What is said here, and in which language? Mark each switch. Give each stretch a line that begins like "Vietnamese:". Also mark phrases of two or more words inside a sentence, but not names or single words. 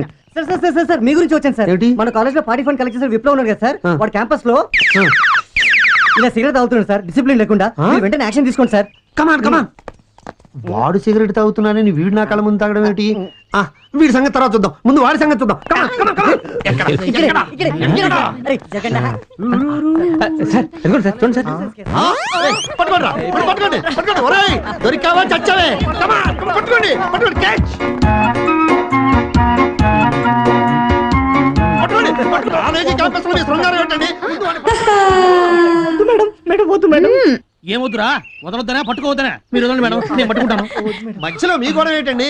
Telugu: సార్ సార్ సార్ సార్, సార్ మీ గురించి వచ్చాను సార్. ఏంటి? మన కాలేజ్ లో
English: party fund collect
Telugu: చేసిన విప్లవ్ ఉన్నాడు కదా సార్, ఆ. వాడు క్యాంపస్ లో ఇలా సిగరెట్ తాగుతున్నాడు సార్, డిసిప్లిన్ లేకుండా. మీరు వెంటనే యాక్షన్ తీసుకోండి సార్.
English: come on come on.
Telugu: వాడు సిగరెట్ తాగుతున్నానని వీడు నా కళ్ళ ముందు తాగడం ఏంటి? ఆ, వీడి సంగతి తర్వాత చూద్దాం, ముందు వాడి సంగతి చూద్దాం.
English: Come on, come on, come on.
Telugu: ఇక్కడే, ఇక్కడే, ఇక్కడే. అరే, జగన్నా. సార్, ఇదిగోండి సార్, చూడండి సార్. ఆ, ఏయ్, పట్టుకోండిరా, పట్టుకోండి, పట్టుకోండి. ఒరేయ్, దొరికావా చచ్చావే.
English: Come on, come on,
Telugu: పట్టుకోండి, పట్టుకోండి, catch. పట్టుకోండి, పట్టుకోండి. ఆ రేగి క్యాంపస్లో మీ శృంగారం ఏంటండి? మేడం, మేడం, వద్దు మేడం. ఏమొద్దురా, వదలొద్దనా పట్టుకోవద్దనా? మీరు వదలండి మేడం, నేను పట్టుకుంటాను. మధ్యలో మీ గొడవ ఏంటండి?